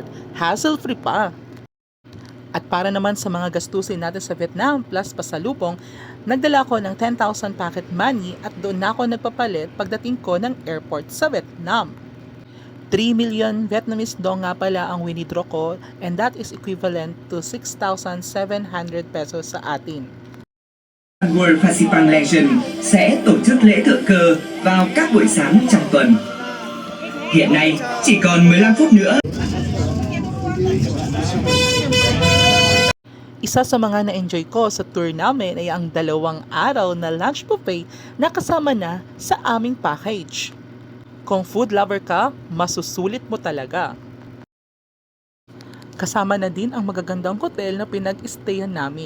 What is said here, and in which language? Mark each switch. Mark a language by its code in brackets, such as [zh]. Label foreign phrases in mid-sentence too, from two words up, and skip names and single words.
[tl] Hassle-free pa! At para naman sa mga gastusin natin sa Vietnam plus pasalubong, nagdala ko ng 10,000 [en] pocket money [tl] at doon na ako nagpapalit pagdating ko ng airport sa Vietnam. 3 million [en] Vietnamese dong [tl] nga pala ang winidraw ko [en] and that is equivalent to 6,700 pesos [tl] sa atin. [vi] World Festival Legend sẽ tổ chức lễ thượng cờ vào các buổi sáng trong tuần. Hiện nay chỉ còn 15 phút nữa. [tl] Isa sa mga na-enjoy ko sa tour namin ay ang 2 araw na [en] lunch buffet [tl] na kasama na sa aming package. Kung [en] food lover [tl] ka, masusulit mo talaga. Kasama na din ang magagandang hotel na pinag-stayan namin.